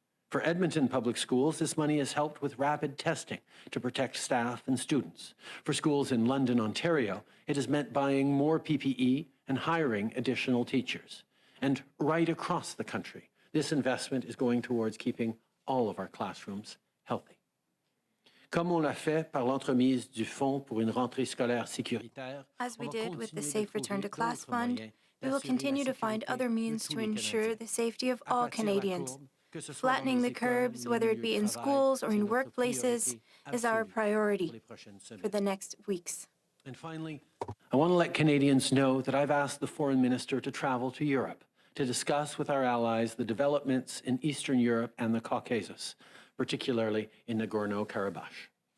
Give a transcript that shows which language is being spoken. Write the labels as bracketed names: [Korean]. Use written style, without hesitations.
[English] For Edmonton Public Schools, this money has helped with rapid testing to protect staff and students. For schools in London, Ontario, it has meant buying more PPE and hiring additional teachers. And right across the country, this investment is going towards keeping all of our classrooms healthy. [French] Comme on l'a fait par l'entremise du Fonds pour une rentrée scolaire sécuritaire, [English] As we did with the Safe Return to Class Fund, we will continue to find other means to ensure the safety of all Canadians. Flattening the curbs, whether it be in schools or in workplaces, is our priority for the next weeks. And finally, I want to let Canadians know that I've asked the Foreign Minister to travel to Europe to discuss with our allies the developments in Eastern Europe and the Caucasus, particularly in Nagorno-Karabakh.